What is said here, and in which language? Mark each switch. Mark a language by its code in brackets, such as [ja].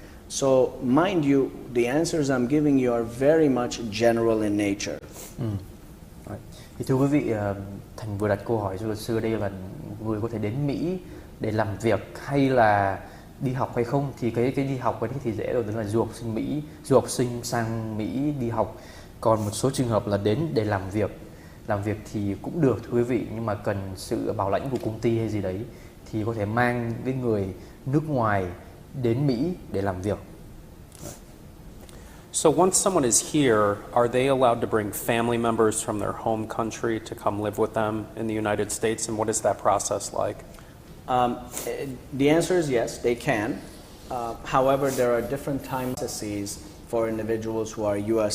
[en] So mind you, the answers I'm giving you are very much general in nature. [vi] Thì thưa quý vị, Thành vừa đặt câu hỏi cho luật sư đây là người có thể đến Mỹ để làm việc hay là đi học hay không. Thì cái đi học ấy thì dễ rồi, đó là du học sinh sang Mỹ đi học. Còn một số trường hợp là đến để làm việc thì cũng được thưa quý vị, nhưng mà cần sự bảo lãnh của công ty hay gì đấy, thì có thể mang cái người nước ngoài đến Mỹ để làm việc. [en] So once someone is here, are they allowed to bring family members from their home country to come live with them in the United States, and what is that process like? The answer is yes, they can. However, there are different time processes for individuals who are U.S.